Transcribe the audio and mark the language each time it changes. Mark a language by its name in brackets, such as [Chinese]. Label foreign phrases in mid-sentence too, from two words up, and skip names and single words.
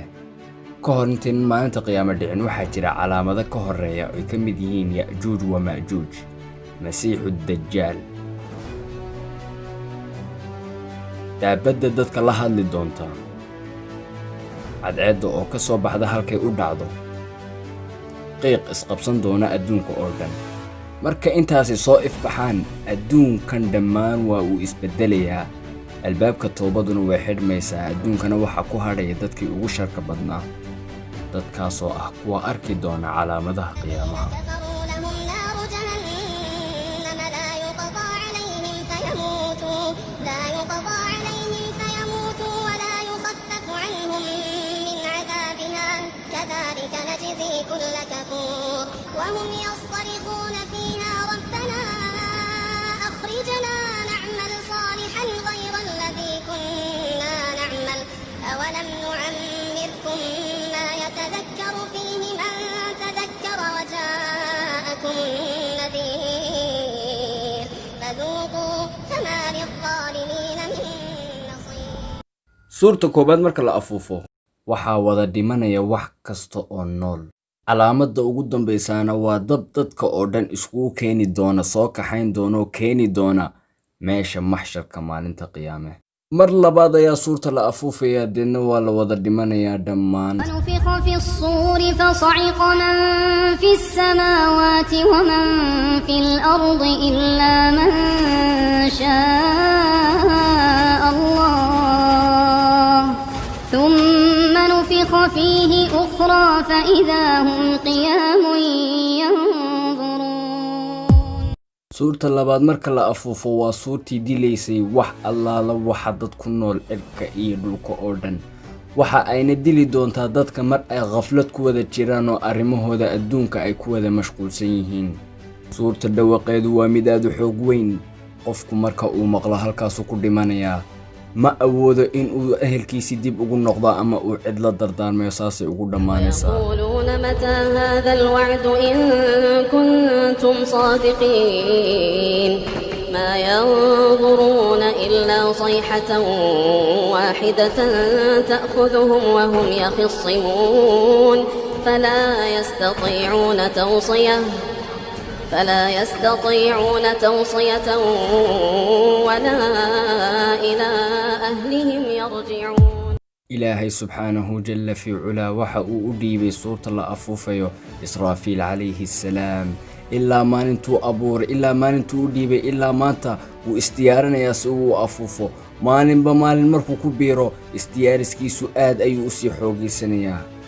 [Somali] ka hor intayn maalinta qiyaame dhicin waxaa jira calaamado ka horreeya oo ay ka mid yihiin Ya'juuj wa Ma'juuj, Masiixu Dajaal, daabadda dadka la hadli doonta, cadceedda oo ka soo baxda halkay u dhacdo, qiiq isqabsan doona adduunka oo dhan. marka intaasi soo ifbaxaan, adduunkan dhammaan waa uu isbeddelayaa. albaabka toobaduna way xidhmaysaa. adduunkana waxaa ku hadhaya dadkii ugu sharka badnaa, dadkaasoo ah kuwa arki doona calaamadaha qiyaamaha. [Arabic] وهم يصطرخون فيها ربنا أخرجنا نعمل صالحا غير الذي كنا نعمل أولم نعمركم ما يتذكر فيه من تذكر وجاءكم النذير فذوقوا فما للظالمين من نصير. [Somali] suurta koobaad marka la afuufo waxaa wada dhimanaya wax kasta oo nool. calaamadda ugu dambaysaana waa dadka oo dhan iskugu keeni doona, soo kaxayn doona oo keeni doona meesha maxsharka maalinta qiyaame. mar labaad ayaa suurta la afuufaya, deedna waa la wada dhimanayaa dhammaan. [Arabic] ونفخ في الصور فصعق من في السماوات ومن في الأرض إلا من شاء الله ثم نفخ فيه أخرى فإذا هم قيام ينظرون. [Somali] suurta labaad marka la afuufo waa suurtii dilaysay wax allaala waxa dad ku nool cirka iyo dhulka oo dhan. waxa ayna dili doontaa dadka mar ay khaflad ku wada jiraan oo arrimahooda adduunka ay ku wada mashquulsan yihiin. suurta dhawaqeedu waa mid aad u xoog weyn. qofku marka uu maqlo halkaasuu ku dhimanayaa. ma awoodo in uu ehelkiisii dib ugu noqdo ama uu cid la dardaarmayo. saasay ugu dhammaanaysaa. [Arabic] يقولون متى هذا الوعد إن كنتم صادقين ما ينظرون إلا صيحة واحدة تأخذهم وهم يخصمون فلا يستطيعون توصية ولا إلى أهلهم يرجعون. [Somali] ilaahay [Arabic] سبحانه جل في علاه [Somali] waxa uu u dhiibay suurta la afuufayo Israafiil [Arabic] عليه السلام [Somali] ilaa maalintuu abuuray, ilaa maalintuu u dhiibay, ilaa maanta wuu isdiyaarinayaa si uu u afuufo. maalinba maalin markuu ku biiro isdiyaariskiisu aad ayuu u sii xoogaysanayaa.